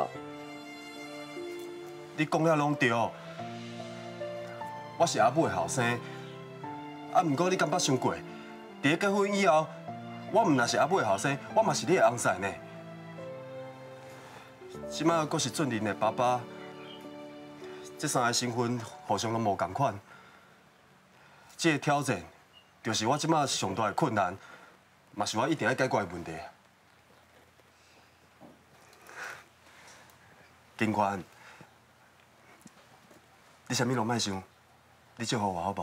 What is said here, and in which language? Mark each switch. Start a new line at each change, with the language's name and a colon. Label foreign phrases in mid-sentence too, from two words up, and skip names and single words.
Min Nan Chinese: 你讲了拢对。我是阿母的后生，毋过你敢捌想过，伫结婚以后，我毋若是阿母的后生，我嘛是你的翁婿呢。即摆阁是俊麟的爸爸，这三个身份互相拢无共款。这个挑战，就是我即摆上大的困难，嘛是我一定要解决的问题。警官，你啥物拢莫想，你祝福我好无？